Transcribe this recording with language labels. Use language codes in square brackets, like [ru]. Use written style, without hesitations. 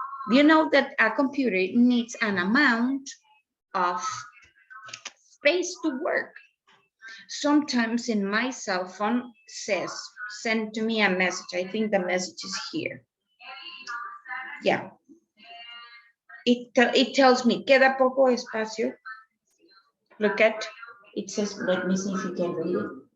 [en] You know that a computer needs an amount of space to work. Sometimes in my cell phone says, send to me a message. I think the message is here. Yeah. It tells me, [es] queda poco espacio. [en] Look at, it says, let me see if you can read it.